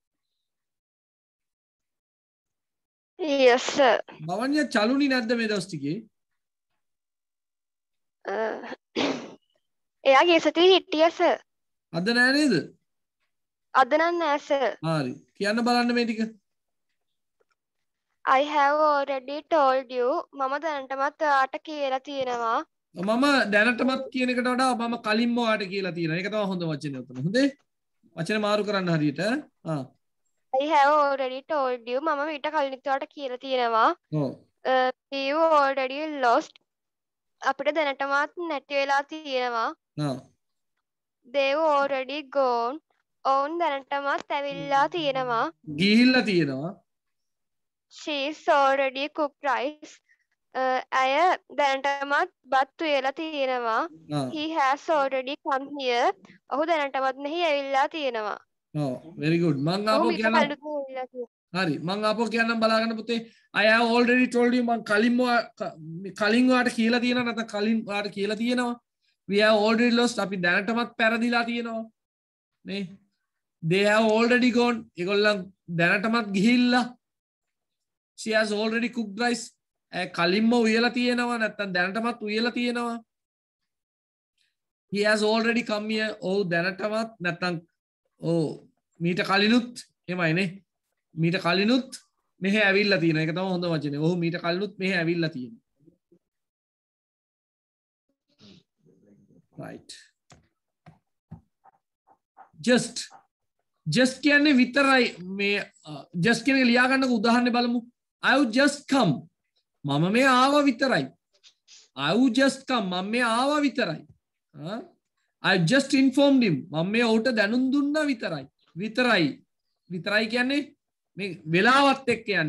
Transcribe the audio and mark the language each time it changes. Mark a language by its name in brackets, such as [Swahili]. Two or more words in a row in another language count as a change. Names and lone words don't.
[English] Yes sir. [Sinhala] බවන්‍ය චලුනි නැද්ද මේ දවස් ටිකේ? එයාගේ සතියේ හිටියා sir. අද නෑ නේද? අද නම් නෑ sir. හරි. කියන්න බලන්න මේ ටික. [English] I have already told you [Sinhala] මම දැනටමත් ඔයාට කියලා තියෙනවා. මම දැනටමත් කියන එකට වඩා මම කලින්ම ඔයාට කියලා තියෙනවා. ඒක තමයි හොඳ වචනේ උතන. හොඳේ? වචන මාරු කරන්න හරියට. [English] I have already told you [Sinhala] මම ඊට කලින් ඔයාට කියලා තියෙනවා. ඔව්. [English] You already lost [Sinhala] අපිට දැනටමත් නැති වෙලා තියෙනවා. [English] They've already gone [Sinhala] ඔවුන් දැනටමත් ඇවිල්ලා තියෙනවා. ගිහිල්ලා තියෙනවා. [English] She's already cooked rice. [Sinhala] ඇය දැනටමත් බත් උයලා තියෙනවා. [English] He has already come here. [Sinhala] ඔහු දැනටමත් මෙහි ඇවිල්ලා තියෙනවා. [English] ඔව් very good. [Sinhala] මං ආපහු කියනවා. හරි මං ආපහු කියන්නම් බලාගන්න පුතේ. [English] I have already told you [Sinhala] මං කලින් ඔයාට කියලා තියෙනවා නැත්නම් කලින් ඔයාට කියලා තියෙනවා. [English] We have already lost [Sinhala] අපි දැනටමත් පෙරදිලා තියෙනවා. නේ? [English] They have already gone. [Sinhala] ඒගොල්ලන් දැනටමත් ගිහිල්ලා. [English] She has already cooked rice. [Sinhala] කලින්ම උයලා තියෙනවා නැත්නම් දැනටමත් උයලා තියෙනවා. [English] He has already come here. [Sinhala] ඔව් දැනටමත් නැත්නම් මීට කලිනුත් එමයනේ. මීට කලිනුත් මෙහෙ ඇවිල්ලා තියෙනවා. ඒක තමයි හොඳ වචනේ. ඔහු මීට කලිනුත් මෙහෙ ඇවිල්ලා තියෙනවා. Right. Just කියන්නේ විතරයි මේ just කියන එක ලියා ගන්නකො උදාහරණයක් බලමු. [English] I've just come. [Sinhala] මම මේ ආවා විතරයි. [English] I've just come. [Sinhala] මම මේ ආවා විතරයි. [English] I've just informed him. [Sinhala] මම මේ ඔහුට දැනුම් දුන්නා විතරයි. විතරයි කියන්නේ මේ වෙලාවත් එක්ක යන්නේ.